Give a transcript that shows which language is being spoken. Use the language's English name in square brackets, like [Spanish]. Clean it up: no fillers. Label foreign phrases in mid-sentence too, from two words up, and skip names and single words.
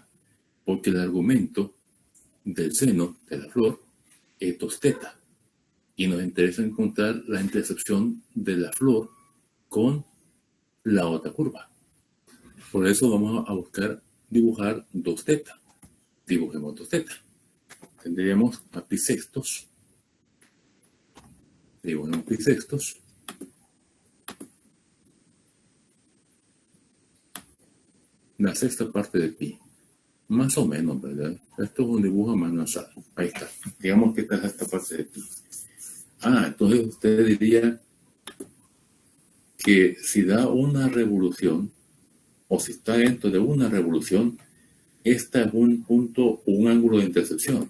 [Spanish] Porque el argumento del seno de la flor es 2 teta. Y nos interesa encontrar la intersección de la flor con la otra curva. Por eso vamos a buscar dibujar 2 teta. Dibujemos 2 teta. Tendríamos a pi sextos. Dibujemos pi sextos. La sexta parte de pi. Más o menos, ¿verdad? Esto es un dibujo más nasal. Ahí está. Digamos que esta es esta parte de pi. Entonces usted diría que si da una revolución, o si está dentro de una revolución, esta es un punto o un ángulo de intersección.